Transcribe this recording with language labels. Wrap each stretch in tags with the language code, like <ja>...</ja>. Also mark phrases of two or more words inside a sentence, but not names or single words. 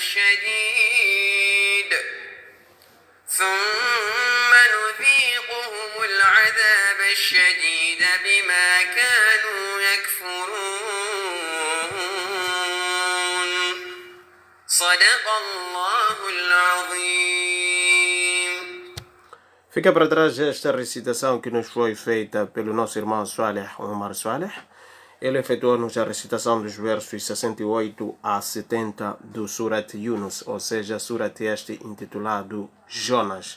<ar>الشديد بما كانوا يكفرون صدق الله العظيم.</ar> <pt>Fica para trás esta recitação que nos foi feita pelo nosso irmão Saleh Umar Saleh. Ele efetuou-nos a recitação dos versos 68 a 70 do Surat Yunus, ou seja, Surat este intitulado Jonas.</pt>